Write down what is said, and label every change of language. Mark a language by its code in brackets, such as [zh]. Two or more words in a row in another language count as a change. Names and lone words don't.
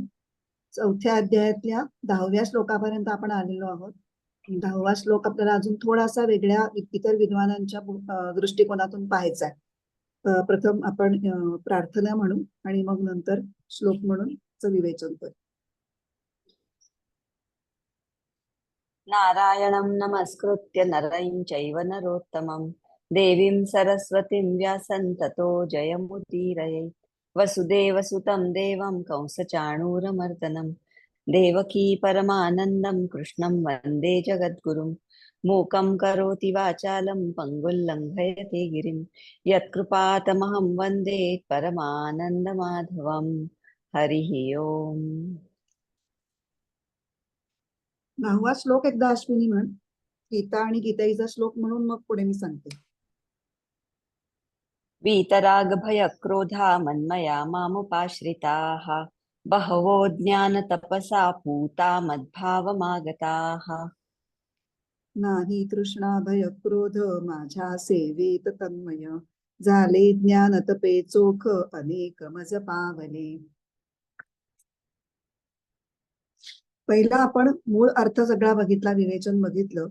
[mr] चौथ्या अध्यायातल्या 10व्या श्लोकापर्यंत आपण आलेलो आहोत. 10वा श्लोक आपल्याला अजून थोडासा वेगळ्या इतर विद्वानांच्या दृष्टिकोनातून पाहायचा आहे. प्रथम आपण प्रार्थना म्हणू आणि मग नंतर श्लोक म्हणून विवेचन करू. [sa] नारायणं नमस्कृत्य नरं चैव नरोत्तमं देवीं सरस्वतीं व्यासं ततो जयमुदीरये. वसुदेवसुतं देवं कंसचाणूरमर्दनं देवकी परमानन्दं कृष्णं वन्दे जगद्गुरुं. मूकं करोति वाचालं पङ्गुं लङ्घयते गिरिं यत्कृपातमहं वन्दे परमानन्दमाधवं. हरिः ओम्. [mr] 9वा श्लोक एकदा अश्विनी म्हण. गीता आणि गीताईचा श्लोक म्हणून मग पुढे मी सांगते. [sa] वीतराग भय क्रोधा मन्मया मामुपाश्रिताः बहवो ज्ञान तपसा पूता मद्भावमागताः. [mr] नाही तृष्णा भय क्रोध माझ्या सेवेत तन्मय झाले ज्ञान तपे चोख अनेक मज पावले. पहिला आपण मूळ अर्थ सगळा बघितला, विवेचन बघितलं.